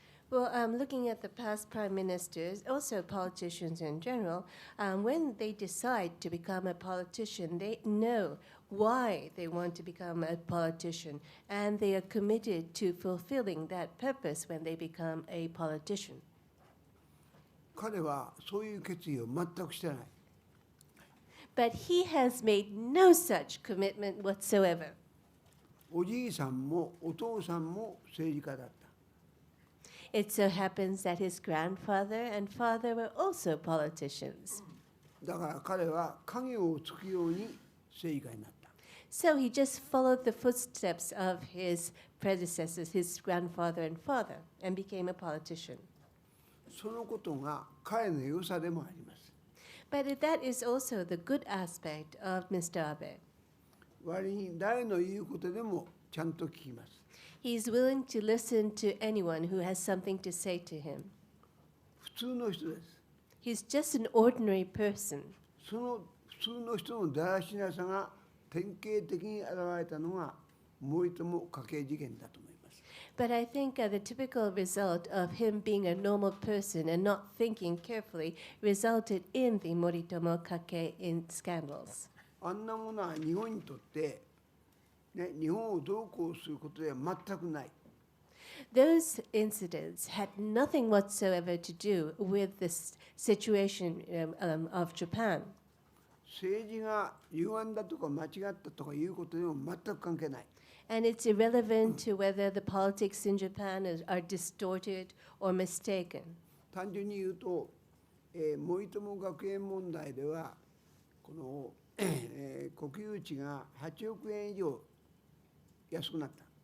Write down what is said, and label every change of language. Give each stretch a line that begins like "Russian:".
English: Well, looking at the past prime ministers, also politicians in general, when they decide to become a politician, they know why they want to become a politician, and they are committed to fulfilling that purpose when they become a politician.
Japanese: 彼はそういう決意を全くしてない。
English: But he has made no such commitment whatsoever.
Japanese: おじいさんもお父さんも政治家だった。
English: It so happens that his grandfather and father were also politicians.
Japanese: だから彼は影をつくように政治家になった。
English: So he just followed the footsteps of his predecessors, his grandfather and father, and became a politician.
Japanese: そのことが彼の良さでもあります。
English: But that is also the good aspect of Mr. Abe.
Japanese: 割に誰の言うことでもちゃんと聞きます。
English: He's willing to listen to anyone who has something to say to him.
Japanese: 普通の人です。
English: He's just an ordinary person.
Japanese: その普通の人のだらしなさが典型的に現れたのが森友家系事件だと思います。
English: But I think the typical result of him being a normal person and not thinking carefully resulted in the Moritomo Kake in scandals.
Japanese: あんなものは日本にとって、ね、日本をどうこうすることでは全くない。
English: Those incidents had nothing whatsoever to do with this situation of Japan.
Japanese: 政治が歪んだとか間違ったとかいうことでも全く関係ない。
English: And it's irrelevant to whether the politics in Japan are distorted or mistaken.
Japanese: 単純に言うと、森友学園問題ではこの、国有地が8億円以上安くなった。